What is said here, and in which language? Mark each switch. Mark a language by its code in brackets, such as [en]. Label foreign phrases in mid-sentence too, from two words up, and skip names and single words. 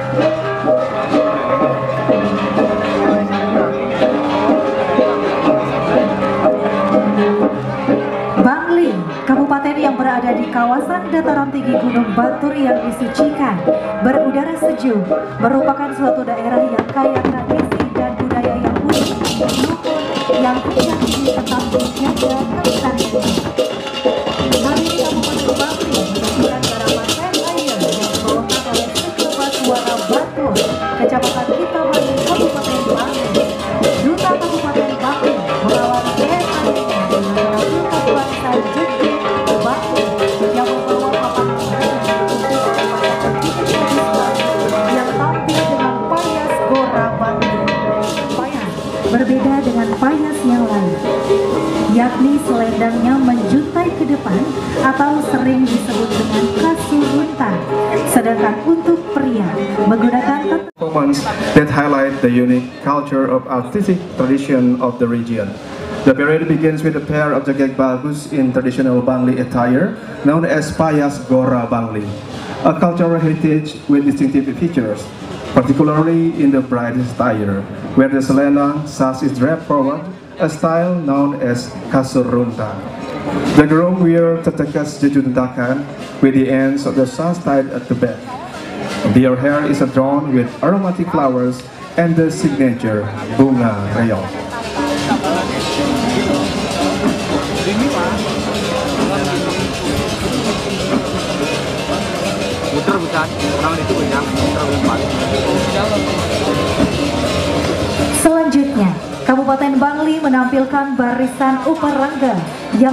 [id] Bangli, kabupaten yang berada di kawasan dataran tinggi Gunung Batur yang disucikan, berudara sejuk, merupakan suatu daerah yang kaya tradisi dan budaya yang unik, rukun, yang menjadi tetap dijaga kelestariannya. Hari ini Kabupaten Bangli menyaksikan garapan Air yang dibawakan oleh Sekebat Suara Batur, Kecamatan Kitabani, Kabupaten Bangli. Duta Kabupaten Bangli melawan yang membawa papan yang tampil dengan payas Gora Bangli. Payas berbeda dengan payas yang lain, yakni selendangnya menjuntai ke depan atau sering disebut dengan kasurunta. Sedangkan untuk pria menggunakan [en] Performance that highlight the unique culture of artistic tradition of the region. The parade begins with a pair of [ban] jagat bagus [en] in traditional Bangli attire, known as Payas Gora Bangli, a cultural heritage with distinctive features, particularly in the bride's attire, where the selendang sash is draped forward, a style known as kasurunta. The groom wear [ban] tetekas jejuntakan, [en] with the ends of the sash tied at the back. Their hair is adorned with aromatic flowers and the signature [id] bunga reog. Selanjutnya, Kabupaten Bangli menampilkan barisan uparangga yang